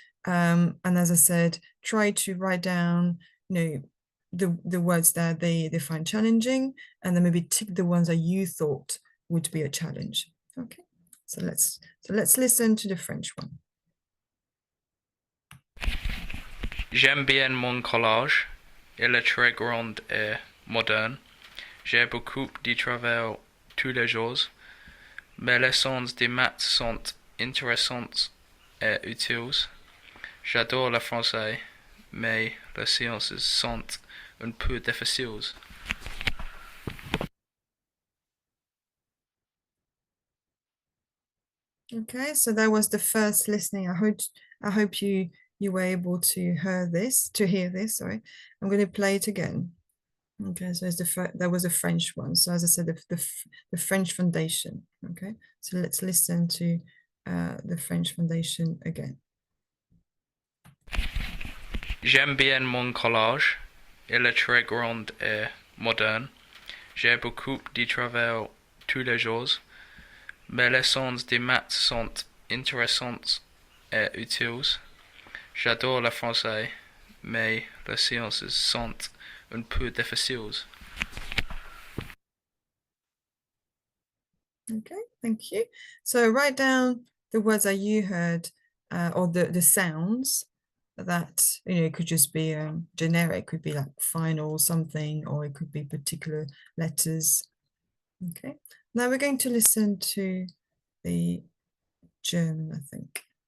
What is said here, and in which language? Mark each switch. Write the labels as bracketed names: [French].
[English] And as I said, try to write down, the words that they find challenging, and then maybe tick the ones that you thought would be a challenge. Okay, so let's listen to the French one. [French] J'aime bien mon collège. Il est très grand et moderne. J'ai beaucoup de travail tous les jours. Mes leçons de maths sont intéressantes et utiles. J'adore le français, mais les sciences sont un peu difficiles. [English] Okay, so that was the first listening. I hope you were able to hear this. Sorry, I'm going to play it again. Okay, so that was a French one. So as I said, the French foundation. Okay, so let's listen to the French foundation again. [French] J'aime bien mon collège. Il est très grand et moderne. J'ai beaucoup de travail tous les jours. Mes leçons de maths sont intéressantes et utiles. J'adore le français, mais les sciences sont un peu difficiles. [English] Okay, thank you. So write down the words that you heard, or the sounds that, it could just be generic, could be like final something, or it could be particular letters. Okay, now we're going to listen to the German, I think.